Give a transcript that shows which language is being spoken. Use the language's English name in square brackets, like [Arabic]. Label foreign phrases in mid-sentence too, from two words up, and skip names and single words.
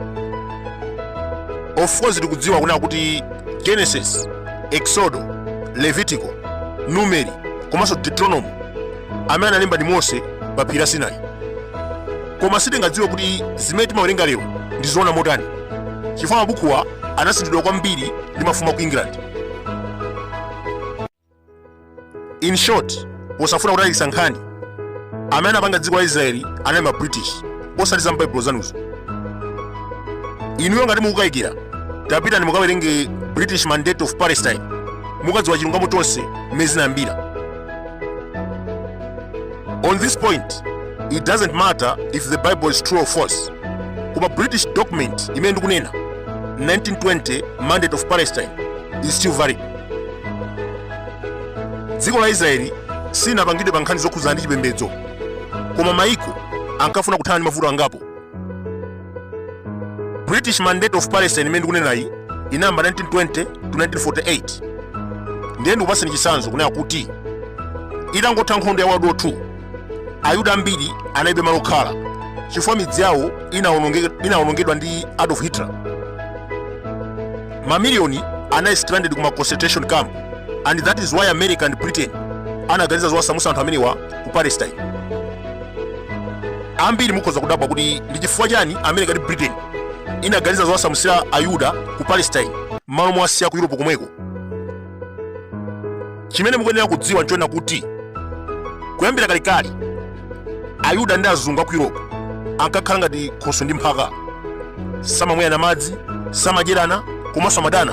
[English] Of course [Nyanja] tikudziwa kunena kuti Genesis, Exodo, Levitico, Numeri komanso Deuteronomy amene analemba ndi Mose pa phiri la Sinai. Koma sitingadziwe kuti zimene timawerenga lero ndi zoona motani, chifukwa mabukuwa anasinthidwa kwambiri ndi mafumu a ku England. [English] In short, [Nyanja] posafuna kutalitsa nkhani, amene anapanga dziko la Israeli anali ma British osati za m'baibulo zanuzo. Inuyo ngati mukukayikira, tapitani mukawerenge British Mandate of Palestine, mukadziwa chilungamo chonse mmene zinayambira. [English] On this point, it doesn't matter if the Bible is true or false. Koma British document [Nyanja] imene ndikunena [English] 1920 Mandate of Palestine is still valid. [Nyanja] Dziko la Israeli silinapangidwe pa nkhani zokhuzana ndi chipembedzo, koma maiko ankafuna kuthana ndi mavuto angapo. British Mandate of Palestine imene ndikunenayi inayamba 1920 to 1948. Ndiye ndikupasani chitsanzo kunena kuti itangotha nkhondo ya World War II, Ayuda ambiri analibe malo okhala chifukwa midzi yawo inawonongedwa ndi Adolf Hitler. Mamiliyoni anali stranded kuma [English] concentration camp, and that is why America and Britain [Nyanja] anaganiza zowasamutsa anthu amenewa ku Palestine. Ambiri mukhoza kudabwa kuti ndi chifukwa chani America ndi Britain inaganiza zowasamutsira Ayuda ku Palestine malo mwasiya ku Europe komweko. Chimene mukuyenera kudziwa nchona kuti kuyambira kalekale Ayuda ndi azungu a ku Europe ankakhala ngati khoso ndi mphaka, samamwera madzi, samadyerana komanso amadana.